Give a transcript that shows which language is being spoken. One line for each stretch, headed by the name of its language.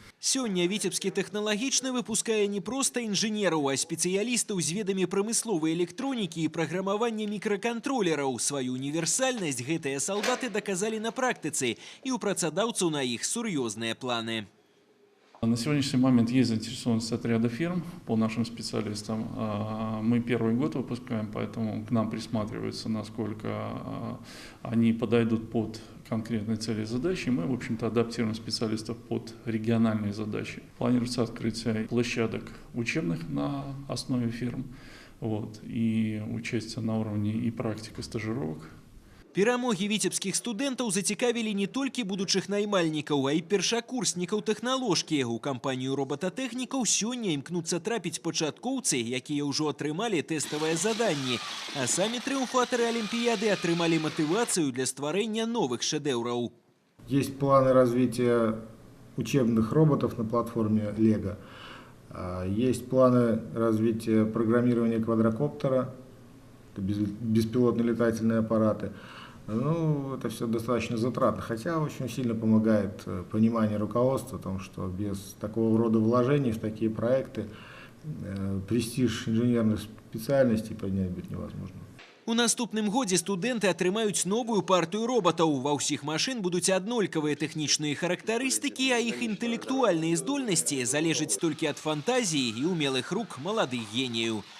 Belarusian: Сёння Віцебскі тэхналагічны выпускае не проста інжынераў, а спецыялістаў з ведамі прамысловай электронікі і праграмавання мікракантролераў. Сваю універсальнасць гэтыя салдаты даказалі на практыцы, і ў працадаўцаў на іх сур'ёзныя планы.
Russian: На сегодняшний момент есть заинтересованность от ряда фирм по нашим специалистам. Мы первый год выпускаем, поэтому к нам присматриваются, насколько они подойдут под конкретные цели и задачи. Мы, в общем-то, адаптируем специалистов под региональные задачи. Планируется открытие площадок учебных на основе фирм, и участие на уровне и практик, и стажировок.
Belarusian: Перамогі віцебскіх студэнтаў зацікавілі не толькі будучых наймальнікаў, а і першакурснікаў тэхналожкі. У кампанію робататэхнікаў сёння імкнуцца трапіць пачаткоўцы, якія ўжо атрымалі тэставыя заданні. А самі трыумфатары Олимпиады атрымалі матывацыю для стварэння новых шэдэўраў.
Russian: Есть планы развития учебных роботов на платформе Lego. Есть планы развития программирования квадрокоптера, беспилотные летательные аппараты. Ну, это все достаточно затратно, хотя очень сильно помогает понимание руководства о том, что без такого рода вложений в такие проекты престиж инженерных специальностей поднять будет невозможно.
Belarusian: У наступным годзе студэнты атрымаюць новую партыю робатаў. Ва ўсіх машын будуць аднолькавыя тэхнічныя характарыстыкі, а іх інтэлектуальныя здольнасці залежаць толькі ад фантазіі і умелых рук маладых геніяў.